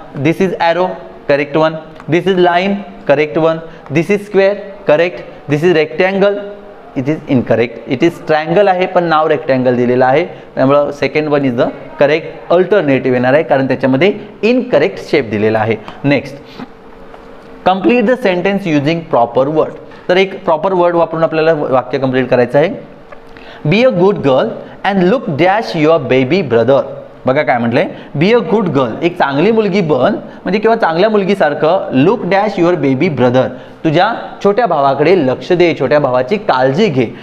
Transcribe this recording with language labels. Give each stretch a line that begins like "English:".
English: This is arrow, correct one. This is line, correct one. This is square, correct. This is rectangle, it is incorrect.
Marathi: It is triangle आहे पण नाव rectangle दिलेलं आहे, त्यामुळं
English: second one is the correct alternative
Marathi: येणार आहे, कारण त्याच्यामध्ये incorrect shape दिलेला आहे.
English: Next, complete the sentence using proper word.
Marathi: तर एक प्रॉपर वर्ड वापरून आपल्याला वाक्य कंप्लीट करायचं आहे.
English: Be a good girl and look dash your baby brother.
Marathi: बघा काय म्हटलंय,
English: be a good girl,
Marathi: एक चांगली मुलगी बन, म्हणजे किंवा चांगल्या मुलगीसारखं.
English: look dash your baby brother,
Marathi: तुझ्या छोट्या भावाकडे लक्ष दे, छोट्या भावाची काळजी घे.